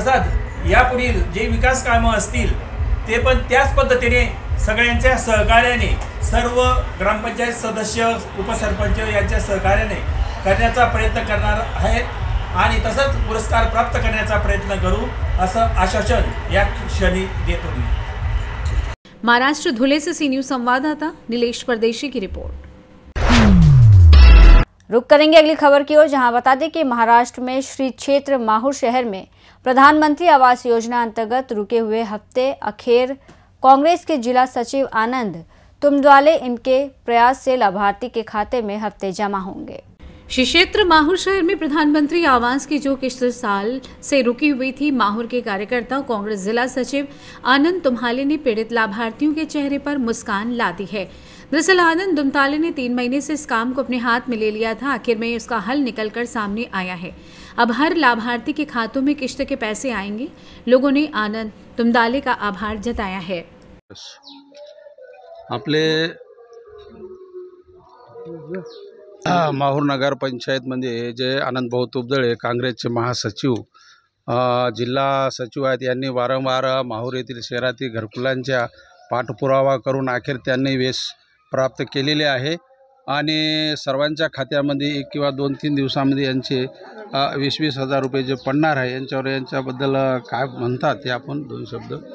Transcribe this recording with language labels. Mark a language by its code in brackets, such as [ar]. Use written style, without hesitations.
[mr] तसाच यापुढील जे विकास कामं असतील ते पण त्याच पद्धतीने सगळ्यांच्या सहकार्याने सर्व ग्रामपंचायत सदस्य उपसरपंच यांच्या सहकार्याने करण्याचा प्रयत्न करणार आहेत आणि तसंच पुरस्कार प्राप्त करण्याचा प्रयत्न करू असं आश्वासन या क्षणी देतो मी। [hi] महाराष्ट्र धुले से सी न्यूज़ संवाददाता नीलेश परदेशी की रिपोर्ट। रुक करेंगे अगली खबर की ओर, जहां बता दें कि महाराष्ट्र में श्री क्षेत्र माहूर शहर में प्रधानमंत्री आवास योजना अंतर्गत रुके हुए हफ्ते अखेर कांग्रेस के जिला सचिव आनंद तुमद्वाले इनके प्रयास से लाभार्थी के खाते में हफ्ते जमा होंगे। श्री क्षेत्र माहौर शहर में प्रधानमंत्री आवास की जो किस्त साल से रुकी हुई थी, माहौर के कार्यकर्ता कांग्रेस जिला सचिव आनंद तुम्हाले ने पीड़ित लाभार्थियों के चेहरे पर मुस्कान ला दी है। दरअसल आनंद दुमताले ने 3 महीने से इस काम को अपने हाथ में ले लिया था, आखिर में उसका हल निकलकर सामने आया है। अब हर लाभार्थी के खातों में किस्त के पैसे आएंगे। लोगों ने आनंद तुमदाले का आभार जताया है। [mr] आपले माहूर नगर पंचायतमध्ये जे आनंद भाऊ तुमदळे काँग्रेसचे महासचिव जिल्हा सचिव आहेत, यांनी वारंवार माहूर येथील शहरातील घरकुलांच्या पाठपुरावा करून अखेर त्यांनी यश प्राप्त केलेले आहे आणि सर्वांच्या खात्यामध्ये 1 किंवा 2-3 दिवसांमध्ये यांचे 20-20 हजार रुपये जे पडणार आहे यांच्याबद्दल काय म्हणतात ते आपण 2 शब्द।